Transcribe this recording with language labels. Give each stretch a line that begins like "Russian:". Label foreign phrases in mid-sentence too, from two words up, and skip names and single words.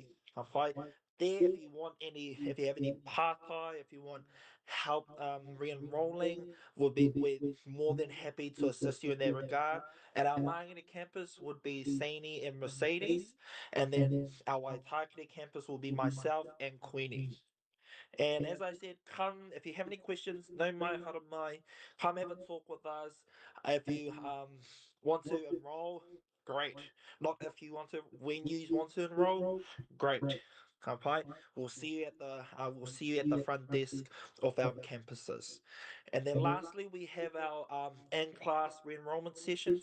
English: There, if you have any part-time, if you want help re-enrolling, we're more than happy to assist you in that regard. At our Māngere campus would be Saini and Mercedes, and then our Waitakere campus will be myself and Queenie. And as I said, come if you have any questions,
Māori: no mai hara mai,
English: come have a talk with us. If you want to enroll, great. Not if you want to, when you want to enroll, great. Kampai, we'll see you at the front desk of our campuses. And then lastly, we have our in-class re-enrollment sessions.